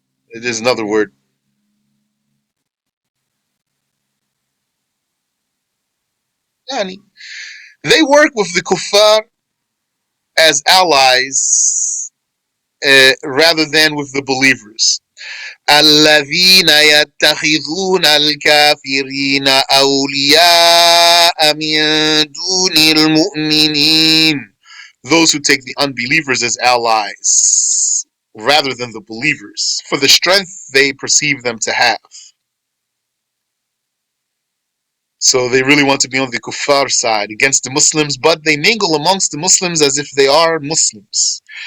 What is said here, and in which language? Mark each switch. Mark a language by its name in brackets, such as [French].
[English] It is another word. Yani, they work with the kuffar as allies rather than with the believers. [Arabic] الذين يتخذون الكافرين أولياء من دون المؤمنين. [English] Those who take the unbelievers as allies rather than the believers for the strength they perceive them to have. So they really want to be on the kuffar side against the Muslims, but they mingle amongst the Muslims as if they are Muslims.